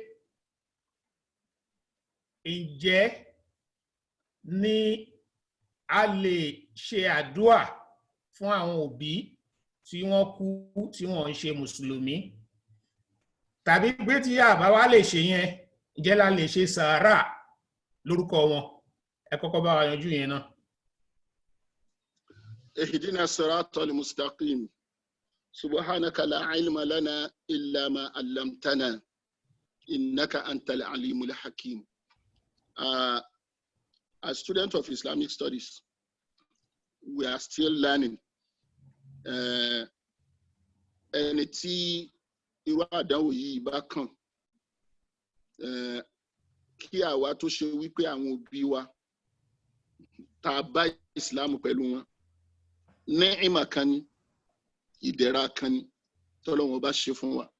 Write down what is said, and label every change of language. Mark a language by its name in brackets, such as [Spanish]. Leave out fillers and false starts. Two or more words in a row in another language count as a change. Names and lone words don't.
[Yoruba] ǹjẹ́ ni a lè ṣe àdúà fún àwọn òbí tí wọ́n kú tí wọ́n ń ṣe mùsùlùmí tàbí pé tí a bá wá lè ṣe yẹn ǹjẹ́ la lè ṣe sàárà lórúkọ wọn ẹ kọ́kọ́ bá wa yanjú yẹn náà. [Arabic] اهدنا الصراط المستقيم سبحانك لا علم لنا إلا ما علمتنا إنك أنت العليم الحكيم. [English] As students of Islamic studies, we are still learning. [Yoruba] Ẹni tí irú àdánwò yìí bá kàn, kí àwa tó ṣe wípé àwọn òbí wa tá a bá Islam pẹ̀lú wọn, ni'ima kan ni, ìdẹ̀ra kan ni tọ́lọ́run bá ṣe fún wa.